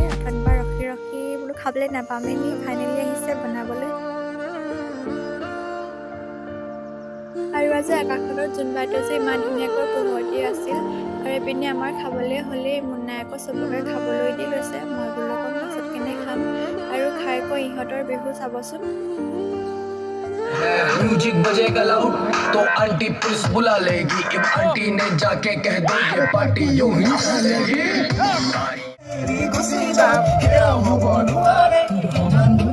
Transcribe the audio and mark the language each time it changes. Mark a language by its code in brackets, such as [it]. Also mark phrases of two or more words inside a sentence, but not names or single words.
[as] অথনিবাৰ ৰখি ৰখি বোলো খাবলৈ নাপামেই নি, ফাইনেলি আহিছে বনাবলৈ। আৰু আজি আকাশখনত জোনবাইটো যে ইমান ধুনীয়াকৈ পোহৰ দি আছিল। আৰু এইপিনে আমাৰ খাবলৈ হ'লেই। মুন্নাই আকৌ চবকে খাবলৈ দি লৈছে। মই বোলো অকণ পাছত কেনে খাম। আৰু খাই কৈ ইহঁতৰ বিহু চাবচোন। [hi] म्यूजिक बजेगा लाउड तो आंटी पुलिस बुला लेगी। अब आंटी ने जाके कह दो ये पार्टी यूं ही चलेगी।